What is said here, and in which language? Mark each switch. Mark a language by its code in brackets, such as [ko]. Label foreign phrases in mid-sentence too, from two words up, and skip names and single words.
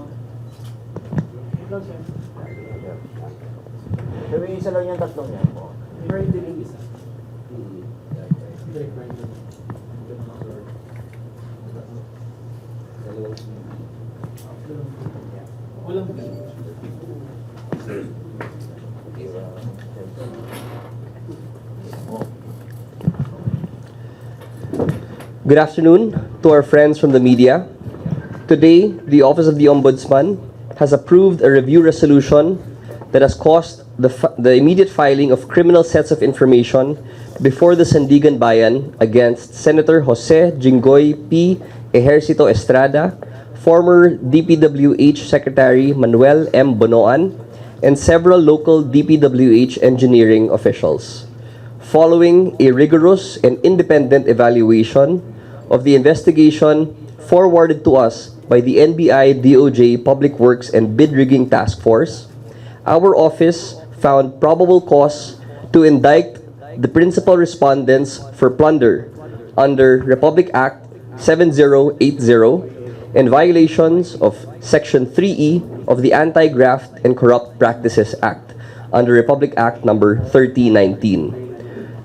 [tl] Lang, sir. Sabi isa lang yung tatlong yan po. Brain dilig isa. Walang [en] Good afternoon to our friends from the media. Today, the Office of the Ombudsman has approved a review resolution that has caused the immediate filing of criminal sets of information before the Sandigan Bayan against Senator Jose Jinggoy Estrada, former DPWH Secretary Manuel Bonoan, and several local DPWH engineering officials. Following a rigorous and independent evaluation of the investigation forwarded to us by the NBI DOJ Public Works and Bid Rigging Task Force, our office found probable cause to indict the principal respondents for plunder under Republic Act 7080 and violations of Section 3E of the Anti-Graft and Corrupt Practices Act under Republic Act number 3019.